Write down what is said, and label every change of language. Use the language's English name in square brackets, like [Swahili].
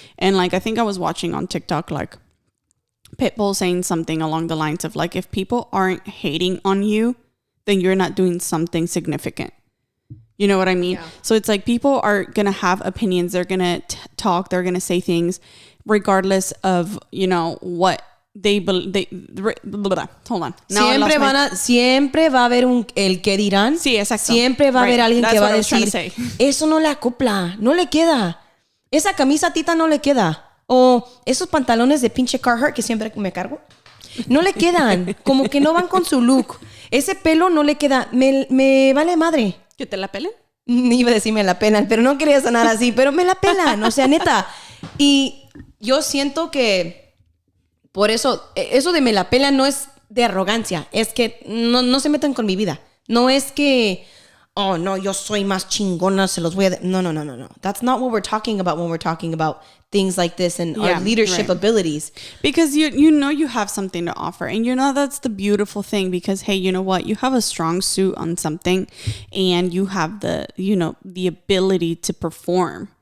[English] And, like, I think I was watching on TikTok, like, Pitbull saying something along the lines of, like, if people aren't hating on you, then you're not doing something significant. You know what I mean? Yeah. So it's like people are going to have opinions. They're going to talk. They're going to say things regardless of, you know, what they believe. Hold on. [Spanish] Siempre va a haber el que dirán. Sí, exacto. Siempre va a haber alguien [English] That's [Spanish] que va a [English] what I was [Spanish] decir, eso no le acopla, no le queda. Esa camisa Tita no le queda. O esos pantalones de pinche Carhartt que siempre me cargo. No le quedan, como que no van con su look. Ese pelo no le queda. Me vale madre. ¿Que te la pelen? Iba a decir me la pelan, pero no quería sonar así. Pero me la pelan, o sea, neta. Y yo siento que por eso de me la pelan no es de arrogancia. Es que no se metan con mi vida. No es que, oh, no, yo soy más chingona, se los voy a... No. [English] That's not what we're talking about when we're talking about things like this and our leadership abilities. Because you know you have something to offer. And you know that's the beautiful thing. Because, hey, you know what? You have a strong suit on something. And you have the ability to perform.